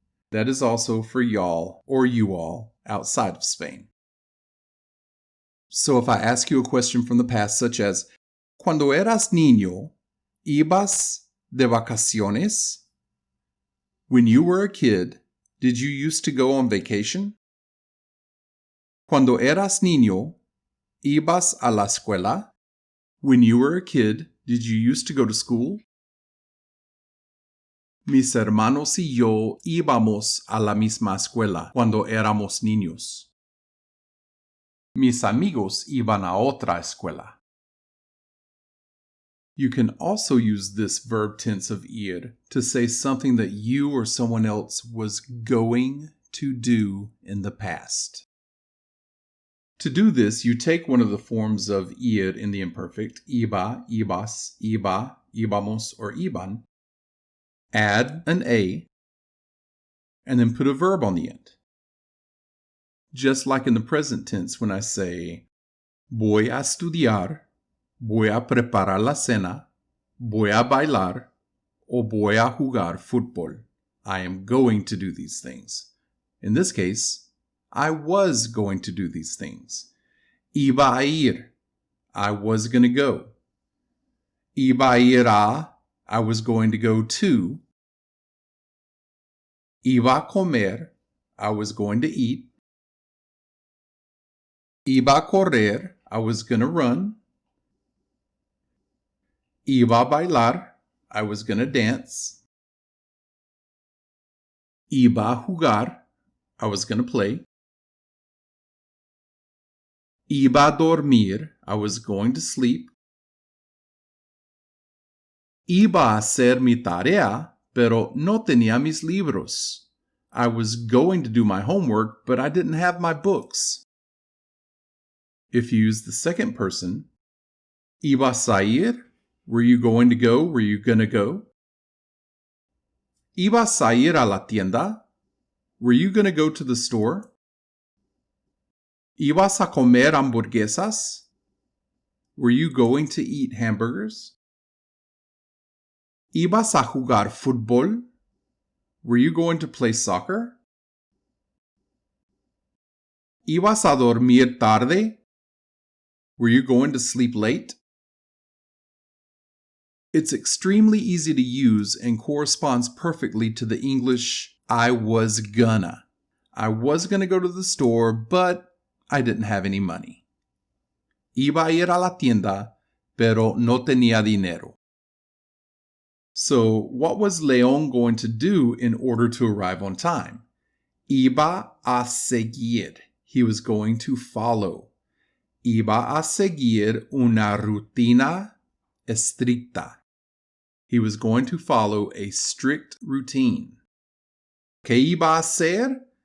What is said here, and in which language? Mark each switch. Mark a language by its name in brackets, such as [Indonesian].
[English] That is also for y'all or you all outside of Spain. So if I ask you a question from the past such as, [Spanish] Cuando eras niño, ibas de vacaciones? [English] When you were a kid, did you used to go on vacation? [Spanish] Cuando eras niño, ibas a la escuela? [English] When you were a kid, did you used to go to school? [Spanish] Mis hermanos y yo íbamos a la misma escuela cuando éramos niños. Mis amigos iban a otra escuela. [English] You can also use this verb tense of ir to say something that you or someone else was going to do in the past. To do this, you take one of the forms of ir in the imperfect, iba, ibas, iba, íbamos, or iban, add an A, and then put a verb on the end. Just like in the present tense when I say, [Spanish] voy a estudiar, voy a preparar la cena, voy a bailar, o voy a jugar fútbol. [English] I am going to do these things. In this case, I was going to do these things. [Spanish] Iba a ir, [English] I was going to go. [Spanish] Iba a ir a, [English] I was going to go to. [Spanish] Iba a comer, [English] I was going to eat. [Spanish] Iba a correr, [English] I was going to run. [Spanish] Iba a bailar, [English] I was going to dance. [Spanish] Iba a jugar, [English] I was going to play. [Spanish] Iba a dormir, [English] I was going to sleep. [Spanish] Iba a hacer mi tarea, pero no tenía mis libros. [English] I was going to do my homework, but I didn't have my books. If you use the second person, [Spanish] ibas a ir, [English] were you going to go, were you going to go? [Spanish] Ibas a ir a la tienda, [English] were you going to go to the store? [Spanish] Ibas a comer hamburguesas, [English] were you going to eat hamburgers? [Spanish] Ibas a jugar fútbol, [English] were you going to play soccer? [Spanish] Ibas a dormir tarde, [English] were you going to sleep late? It's extremely easy to use and corresponds perfectly to the English I was gonna. I was gonna go to the store, but I didn't have any money. [Spanish] Iba a ir a la tienda, pero no tenía dinero. [English] So, what was León going to do in order to arrive on time? [Spanish] Iba a seguir. [English] He was going to follow. [Spanish] Iba a seguir una rutina estricta. [English] He was going to follow a strict routine. [Spanish] ¿Qué iba a hacer?